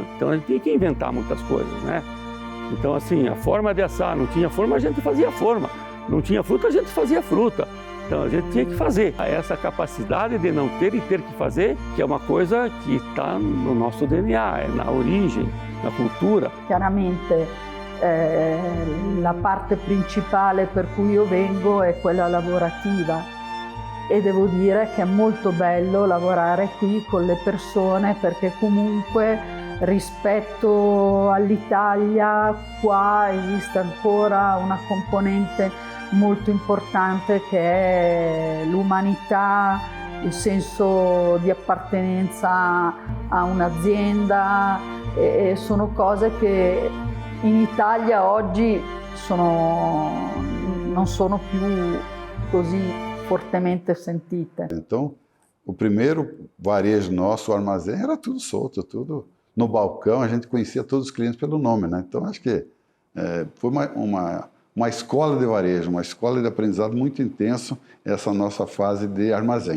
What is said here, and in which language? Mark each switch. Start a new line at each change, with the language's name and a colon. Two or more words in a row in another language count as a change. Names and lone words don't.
Portuguese: Então a gente tinha que inventar muitas coisas, né? Então assim, a forma de assar, não tinha forma, a gente fazia forma. Não tinha fruta, a gente fazia fruta. Então a gente tinha que fazer. Essa capacidade de não ter e ter que fazer, que é uma coisa que está no nosso DNA, é na origem, na cultura.
Italian: Chiaramente la parte principale per cui io vengo è quella lavorativa e devo dire che è molto bello lavorare qui con le persone perché comunque rispetto all'Italia qua esiste ancora una componente molto importante che è l'umanità, il senso di appartenenza a un'azienda e sono cose che in Italia oggi non sono più così fortemente sentite.
Portuguese: Então, o primeiro varejo nosso, o armazém, era tudo solto, tudo no balcão, a gente conhecia todos os clientes pelo nome, né? Então, acho que foi uma escola de varejo, uma escola de aprendizado muito intenso, essa nossa fase de armazém.